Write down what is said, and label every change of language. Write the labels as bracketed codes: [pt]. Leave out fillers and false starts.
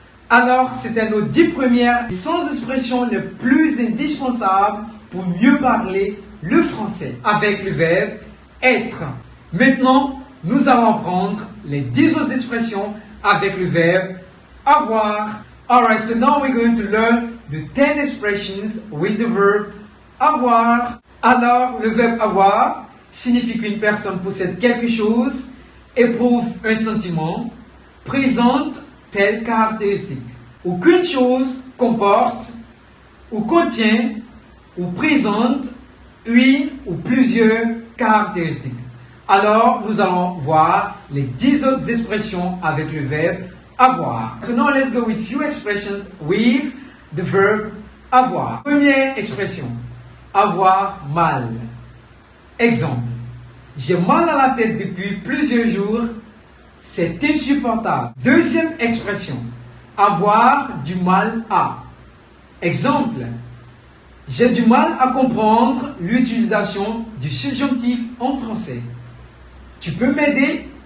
[fr] Alors, c'était nos 10 premières 100 expressions les plus indispensables pour mieux parler le français avec le verbe être. Maintenant, nous allons prendre les 10 autres expressions avec le verbe avoir. [en] Alright, so now we're going to learn the 10 expressions with the verb avoir. [fr] Alors, le verbe avoir signifie qu'une personne possède quelque chose, éprouve un sentiment, présente telle caractéristique. Aucune chose comporte ou contient ou présente une ou plusieurs caractéristiques. Alors, nous allons voir les 10 autres expressions avec le verbe avoir. [en] So now let's go with few expressions with the verb avoir. [fr] Première expression, avoir mal. Exemple, j'ai mal à la tête depuis plusieurs jours, c'est insupportable. Deuxième expression, avoir du mal à. Exemple, j'ai du mal à comprendre l'utilisation du subjonctif en français. Tu peux m'aider?